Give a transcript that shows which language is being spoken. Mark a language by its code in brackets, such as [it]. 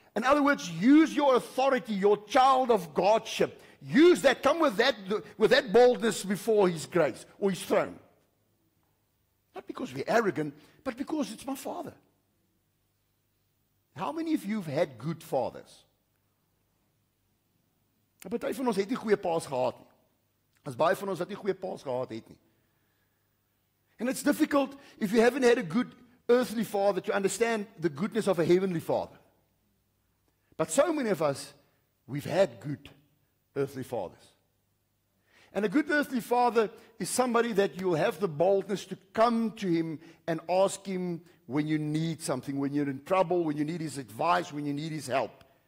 [en] In other words, use your authority, your child of Godship. Use that. Come with that boldness before His grace or His throne. Not because we're arrogant, but because it's my Father. How many of you have had good fathers? [af] 'n Party van ons het nie goeie paas gehad nie. As baie van ons wat nie goeie paas gehad het nie. [en] And it's difficult if you haven't had a good earthly father to understand the goodness of a heavenly Father. But so many of us, we've had good earthly fathers. And a good earthly father is somebody that you'll have the boldness to come to him and ask him when you need something, when you're in trouble, when you need his advice, when you need his help.